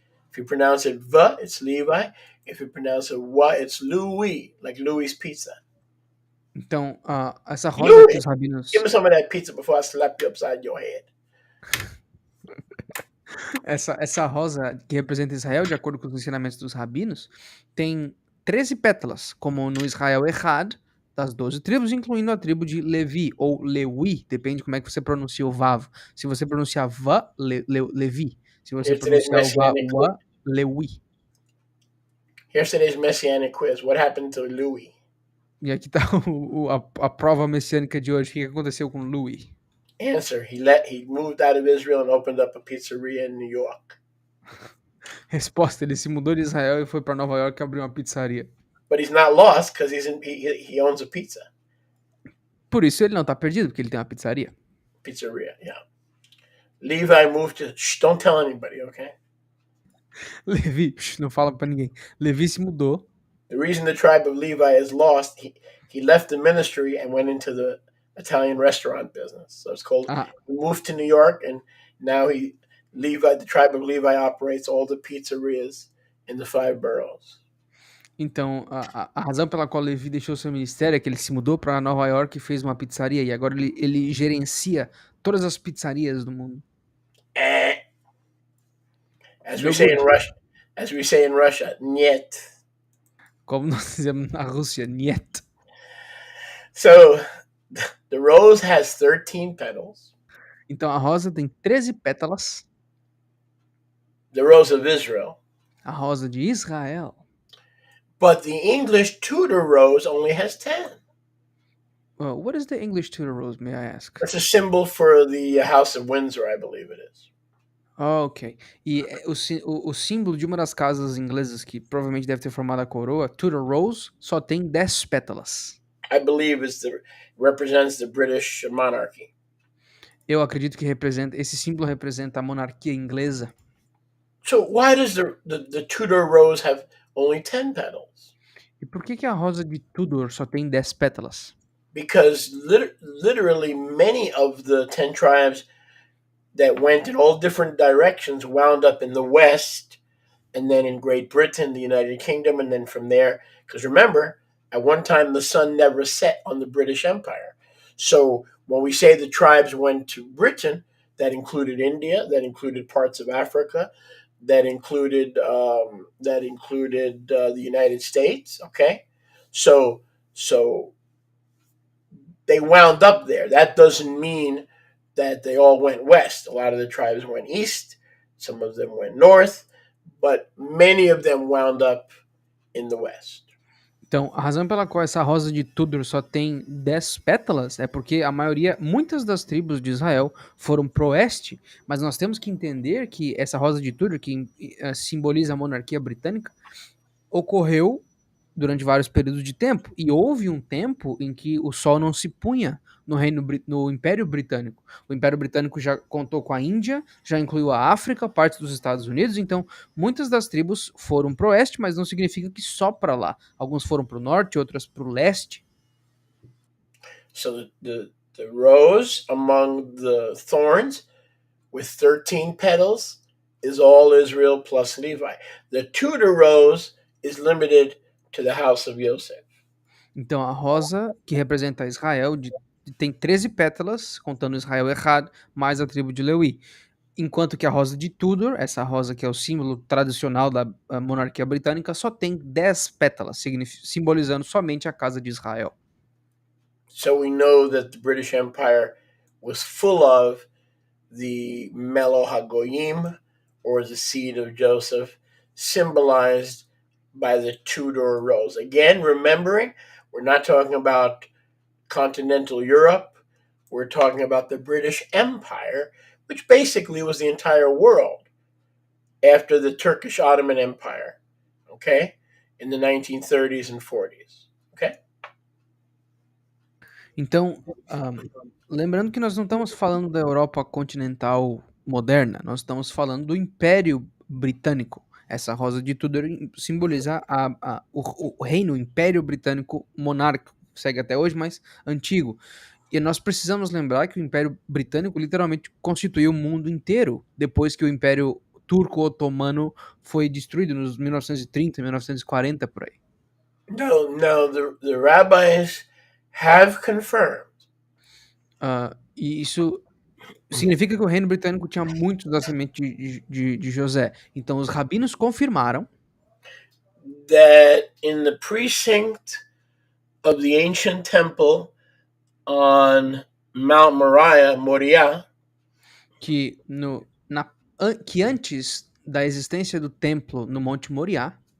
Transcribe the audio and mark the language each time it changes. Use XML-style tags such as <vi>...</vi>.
<en>If you pronounce it va, it's Levi. If you pronounce it wa, it's Louis, like Louis Pizza.</en> <pt>Então, essa rosa</pt> <en>Louis,</en> <pt>que os rabinos</pt> <en>give me some of that pizza before I slap you upside your head.</en> <pt>essa rosa que representa Israel, de acordo com os ensinamentos dos rabinos, tem 13 pétalas, como no Israel Echad, das 12 tribos, incluindo a tribo de Levi, ou Lewi, depende de como é que você pronuncia o Vav. Se você pronunciar Va, Levi. Se você</pt> <en>Here's today's</en> <pt>pronunciar o Va,</pt> <en>messianic</en> <pt>Wa, Lewi.</pt> <en>Here's today's messianic quiz. What happened to Louis?</en> <pt>E aqui tá a prova messiânica de hoje. O que aconteceu com Louis?</pt> <en>Answer: he moved out of Israel and opened up a pizzeria in New York.</en> <pt>Resposta: ele se mudou de Israel e foi para Nova York e abriu uma pizzaria.</pt> <en>But he's not lost because he owns a pizza.</en> <pt>Por isso ele não tá perdido, porque ele tem uma pizzaria.</pt> <en>Pizzeria, yeah. Levi moved to. Shh, don't tell anybody, okay?</en> <pt>Levi, não fala pra ninguém. Levi se mudou.</pt> <en>The reason the tribe of Levi is lost, he left the ministry and went into the Italian restaurant business. So it's called. He moved to New York, and now the tribe of Levi operates all the pizzerias in the 5 boroughs.</en> <pt>Então, a razão pela qual Levi deixou seu ministério é que ele se mudou para Nova York e fez uma pizzaria, e agora ele gerencia todas as pizzarias do mundo.</pt> <en>Eh, as we No say in good. Russia, as we say in Russia, niet.</en> <pt>Como nós dizemos na Rússia, niet.</pt> <en>So the rose has 13 petals.</en> <pt>Então a rosa tem 13 pétalas,</pt> <en>The rose of Israel.</en> <pt>a rosa de Israel.</pt> <en>But the English Tudor rose only has 10. What is the English Tudor rose, may I ask? It's a symbol for the House of Windsor, I believe it is. Ok.</en> <pt>E o símbolo de uma das casas inglesas que provavelmente deve ter formado a coroa, Tudor Rose, só tem 10 pétalas.</pt> <en>I believe represents the British monarchy.</en> <pt>Eu acredito que esse símbolo representa a monarquia inglesa.</pt> <en>So why does the Tudor rose have only 10 petals?</en> <pt>E por que a rosa de Tudor só tem 10 pétalas?</pt> <en>Because literally many of the 10 tribes that went in all different directions wound up in the West, and then in Great Britain, the United Kingdom, and then from there, because remember, at one time the sun never set on the British Empire. So when we say the tribes went to Britain, that included India, that included parts of Africa, that included the United States. Okay, so they wound up there. That doesn't mean that they all went west. A lot of the tribes went east. Some of them went north, but many of them wound up in the west.</en> <pt>Então, a razão pela qual essa rosa de Tudor só tem 10 pétalas é porque muitas das tribos de Israel foram pro oeste, mas nós temos que entender que essa rosa de Tudor, que simboliza a monarquia britânica, ocorreu durante vários períodos de tempo, e houve um tempo em que o sol não se punha no Império Britânico. O Império Britânico já contou com a Índia, já incluiu a África, parte dos Estados Unidos, então muitas das tribos foram pro oeste, mas não significa que só para lá. Alguns foram pro norte, outras pro leste.</pt> <en>So the rose among the thorns with 13 petals is all Israel plus Levi. The Tudor rose is limited to the house of Yosef.</en> <pt>Então a rosa, que representa Israel, tem 13 pétalas, contando Israel errado, mais a tribo de Lewi. Enquanto que a rosa de Tudor, essa rosa que é o símbolo tradicional da monarquia britânica, só tem 10 pétalas, simbolizando somente a casa de Israel.</pt> <en>So we know that the British Empire was full of the Melo HaGoyim, or the seed of Joseph, symbolized by the Tudor rose. Again, remembering, we're not talking about continental Europe, we're talking about the British Empire, which basically was the entire world after the Turkish Ottoman Empire, okay, in the 1930s and 40s, okay?</en> <pt>Então, lembrando que nós não estamos falando da Europa continental moderna, nós estamos falando do Império Britânico. Essa rosa de Tudor simboliza o reino, o Império Britânico monárquico, segue até hoje, mas antigo. E nós precisamos lembrar que o Império Britânico literalmente constituiu o mundo inteiro depois que o Império Turco-Otomano foi destruído nos 1930, 1940 por aí.</pt> <en>No, the rabbis have confirmed.</en> <pt>E isso significa que o reino britânico tinha muito da semente de José. Então os rabinos confirmaram</pt> <en>that in the precinct of the ancient temple on Mount Moriah,</en> <pt>que, que antes da existência do templo no Monte Moriá,</pt>